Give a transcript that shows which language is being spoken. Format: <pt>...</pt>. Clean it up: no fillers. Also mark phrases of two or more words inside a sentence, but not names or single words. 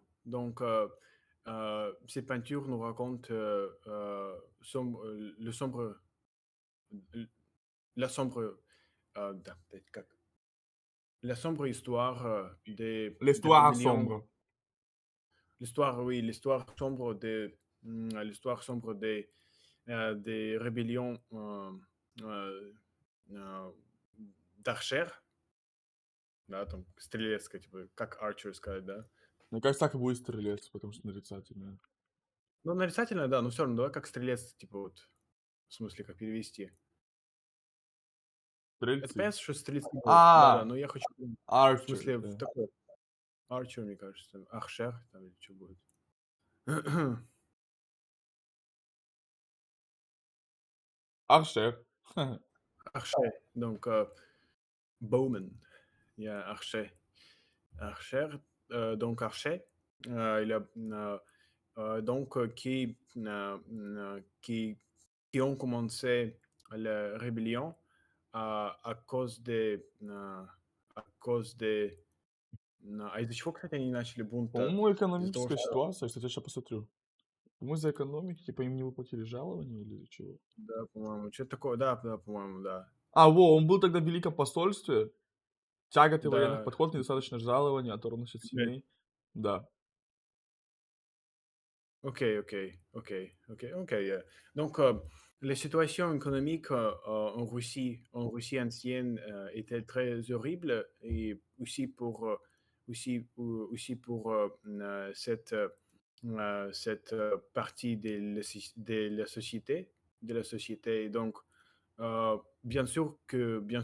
<fr>Donc, ces peintures nous racontent le sombre, la sombre, да, peut-être la sombre histoire des L'histoire rébellions. sombre. L'histoire, oui, l'histoire sombre des rébellions euh, d'Archer.</fr> <ru>Да, там стрелецкая, типа, как Archer сказать, да? Мне кажется, так и будет стрелец, потому что нарицательное. Ну, нарицательно, да, но все равно, давай как стрелец, типа, вот, в смысле, как перевести. Это Стрельцы. понятно, что стрельцы будут. А. Да-да, но я хочу, в Archer. смысле, да. в такой, Archer, мне кажется, там, Archer, там, или что будет. Archer. Archer,</ru> <fr>donc, Bowman, il y a Archer. Archer, donc Archer, il a, donc, qui ont commencé la rébellion à cause à cause des...</fr> <ru>А из-за чего, кстати, они начали бунт-то? По-моему, Из-за того, экономическая что... ситуация. Кстати, я сейчас посмотрю. По-моему, из-за экономики, типа, им не выплатили жалования или из-за чего. Да, по-моему, что-то такое, да, по-моему, да. Он был тогда в Великом посольстве. Тяготы военных Да, подходов, недостаточно жалования, оторванность от Окей. семей. Да.</ru> <fr>Ok, ok, ok, ok, ok. Donc, la situation économique en Russie ancienne était très horrible et aussi pour cette partie de la société, Et donc, bien</fr>